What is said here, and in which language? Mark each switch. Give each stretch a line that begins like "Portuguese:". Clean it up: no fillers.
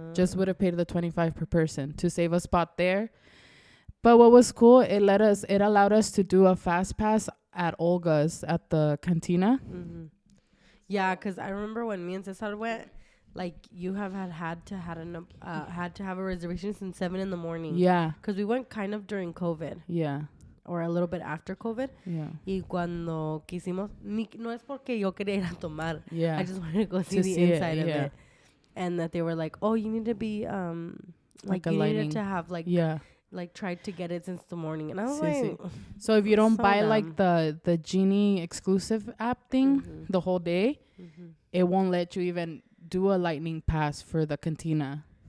English: Just would have paid the $25 per person to save a spot there. But what was cool, it allowed us to do a fast pass at Olga's at the cantina. Yeah, because I remember when me and Cesar went, like you had to have a reservation since 7 a.m. Yeah. Because we went kind of during COVID. Yeah. Or a little bit after COVID. Yeah.
Spanish: Y cuando quisimos, no es porque yo quería ir a tomar.
English: Yeah. I just wanted to go see the inside of it. And that they were like, oh, you need to be, like you needed to have like, like tried to get it since the morning. And I was like, so if you don't buy like the Genie exclusive app thing the whole day, it won't let you even do a lightning pass for the cantina.